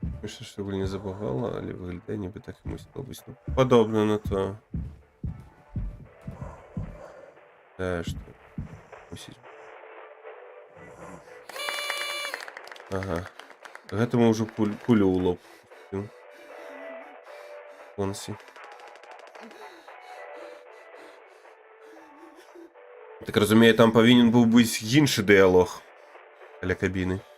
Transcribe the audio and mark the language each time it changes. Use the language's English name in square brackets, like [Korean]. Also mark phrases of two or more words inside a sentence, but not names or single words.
[Ukrainian] Звісно, що не забагало, але виглядає, ніби так і мусилось. Ну, [Russian] подобно на то. [Ukrainian] Теж так. Мусить. Ага. [Belarusian] Гэтаму ўжо кулю ў лоб. Консі. Так разумею, там павінен быў быць іншы дыялог каля кабіны.